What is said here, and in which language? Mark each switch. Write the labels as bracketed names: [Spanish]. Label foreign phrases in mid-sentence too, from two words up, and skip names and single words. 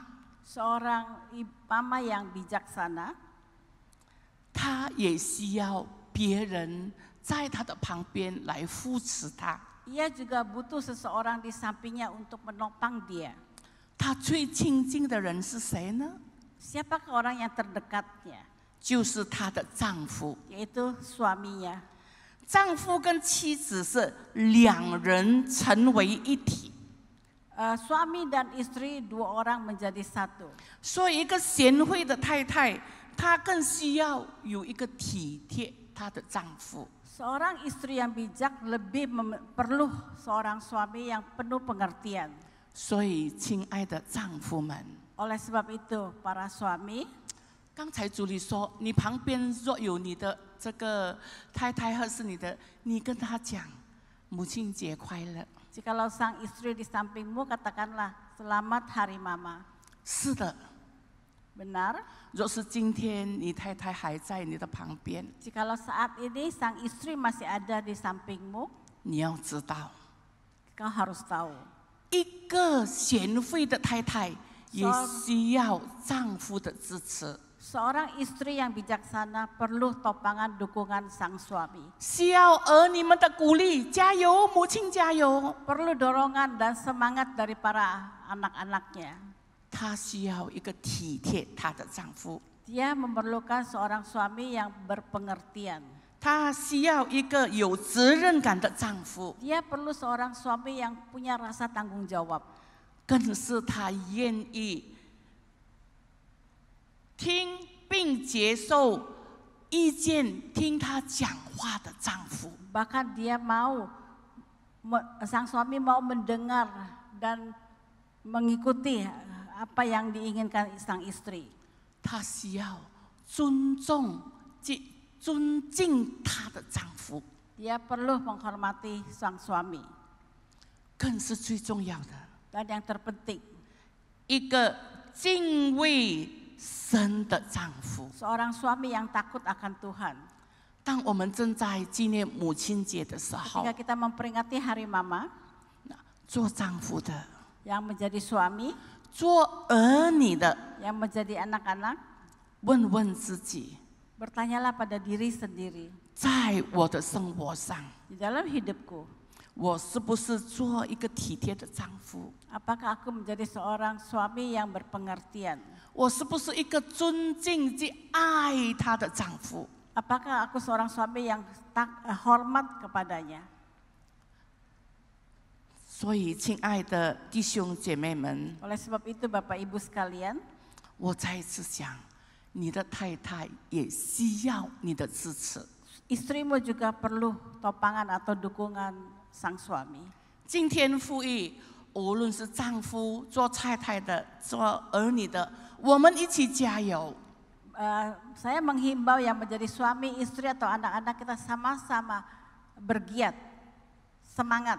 [Indonesian] seorang mama yang bijaksana, [Chinese] 她也需要别人在她的旁边来扶持她。 [Indonesian] ia juga butuh seseorang di sampingnya untuk menopang dia. [Chinese] 她最亲近的人是谁呢？ [Indonesian] Siapakah orang yang terdekatnya? [Chinese] 就是她的丈夫。 [Indonesian] Yaitu suaminya. [Chinese] 丈夫跟妻子是两人成为一体， [Indonesian] Suami dan istri, dua orang menjadi satu. [Chinese] 所以一个贤惠的太太，她更需要有一个体贴她的丈夫。 [Indonesian] Seorang istri yang bijak lebih perlu seorang suami yang penuh pengertian. [Chinese] 所以，亲爱的丈夫们， [Indonesian] Oleh sebab itu, para suami, [Chinese] 刚才主里说，你旁边若有你的这个太太或是你的，你跟她讲母亲节快乐。 [Indonesian] jikalau sang istri di sampingmu, katakanlah selamat hari mama. [Chinese] 是的， [Indonesian] Benar? [Chinese] 若是今天你太太还在你的旁边， [Indonesian] Jikalau saat ini sang istri masih ada di sampingmu, [Chinese] 你要知道， [Indonesian] kau harus tahu. [Chinese] 一个贤惠的太太也需要丈夫的支持， [Indonesian] Seorang istri yang bijaksana perlu topangan dukungan sang suami. [Chinese] 需要儿女们的鼓励，加油，母亲加油。 [Indonesian] Perlu dorongan dan semangat dari para anak-anaknya. [Chinese] 她需要一个体贴她的丈夫， [Indonesian] Dia memerlukan seorang suami yang berpengertian. [Chinese] 她需要一个有责任感的丈夫， [Indonesian] Dia perlu seorang suami yang punya rasa tanggung jawab. [Chinese] 更是她愿意听并接受意见、听她讲话的丈夫。 [Indonesian] Bahkan dia sang suami mau mendengar dan mengikuti apa yang diinginkan sang istri. [Chinese] 她需要尊重、尊敬她的丈夫， [Indonesian] Dia perlu menghormati sang suami. [Chinese] 更是最重要的 [Indonesian] Dan yang terpenting, [Chinese] 一个敬畏神的丈夫。 [Indonesian] seorang suami yang takut akan Tuhan. [Chinese] 当我们正在纪念母亲节的时候， [Indonesian] Ketika kita memperingati Hari Mama, [Chinese] 做丈夫的、 [Indonesian] yang menjadi suami, [Chinese] 做儿女的， [Indonesian] yang menjadi anak-anak, [Chinese] 问问自己， [Indonesian] bertanyalah pada diri sendiri, [Chinese] 在我的生活上， [Indonesian] di dalam hidupku, [Chinese] 我是不是做一个体贴的丈夫？ [Indonesian] apakah aku menjadi seorang suami yang berpengertian? [Chinese] 我是不是一个尊敬及爱他的丈夫？ [Indonesian] Apakah aku seorang suami yang hormat kepadanya? [Chinese] 所以，亲爱的弟兄姐妹们， [Indonesian] Oleh sebab itu, Bapak Ibu sekalian, [Chinese] 我再一次想，你的太太也需要你的支持。 [Indonesian] istrimu juga perlu topangan atau dukungan sang suami. [Chinese] 今天呼吁，无论是丈夫、做太太的、做儿女的，我们一起加油。 [Indonesian] Saya menghimbau yang menjadi suami, istri atau anak-anak kita sama-sama bergiat, semangat.